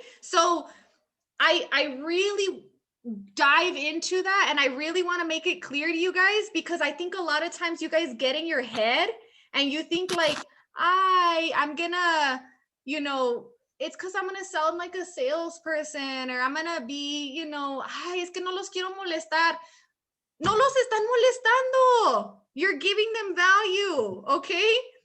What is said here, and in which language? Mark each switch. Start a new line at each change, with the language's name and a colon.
English: So I really dive into that, and I really want to make it clear to you guys, because I think a lot of times you guys get in your head and you think like, I'm gonna, it's because I'm gonna sound like a salesperson, or I'm gonna be,
Spanish: es que no los quiero molestar. No los están molestando.
English: You're giving them value, okay?